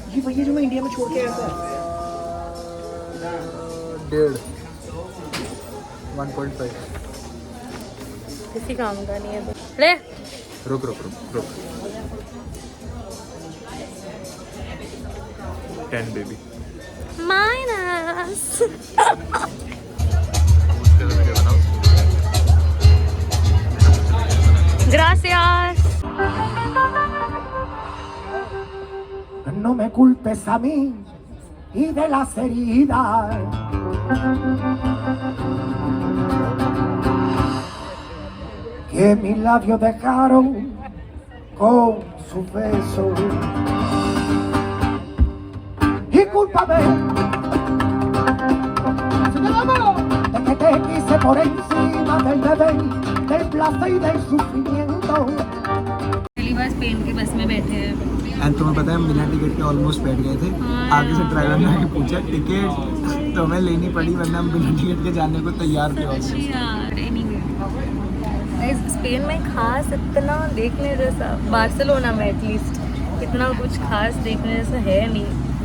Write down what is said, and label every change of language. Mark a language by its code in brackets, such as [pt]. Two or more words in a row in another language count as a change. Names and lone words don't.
[hi] ये भैया जो मैं इंडिया में छोड़ के आया था 1.5 किसी काम का नहीं है तो ले। रुक 10 बेबी माइनस। Gracias. [es] No me culpes a mí y de las heridas que mis labios dejaron con su beso. Y cúlpame de que te quise por encima del deber, del placer y del sufrimiento. [hi] पहली बार स्पेन के बस में बैठे हैं। एंड तुम्हें पता है बिना टिकट के ऑलमोस्ट बैठ गए थे। आगे से ड्राइवर ने आके पूछा टिकट तो हमें लेनी पड़ी, वरना हम बिना टिकट के जाने को तैयार थे। यार एनीवे, स्पेन में खास इतना देखने जैसा, बार्सिलोना में एटलीस्ट इतना कुछ खास देखने जैसा है नहीं।